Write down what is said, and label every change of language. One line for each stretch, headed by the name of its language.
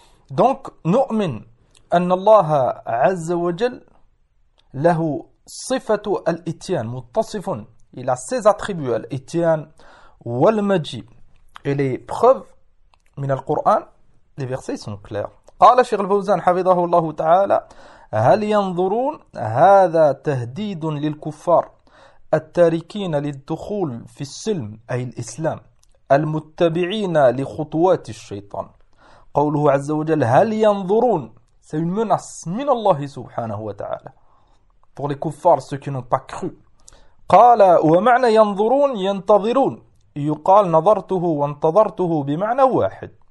Arabic: Donc نؤمن أن الله عز وجل له صفة الإتيان متصف إلى
French: ses attributs
Arabic: الإتيان والمجيء.
French: Et les preuves
Arabic: من القرآن
French: les versets sont clairs.
Arabic: قال شيخ الفوزان حفظه الله تعالى هل ينظرون هذا تهديد للكفار التاركين للدخول في السلم أي الإسلام المتبعين لخطوات الشيطان قوله عز وجل هل ينظرون
French: سيمنص
Arabic: من الله سبحانه وتعالى
French: pour les kuffars ceux qui n'ont pas cru
Arabic: قال ومعنى ينظرون ينتظرون يقال نظرته وانتظرته بمعنى واحد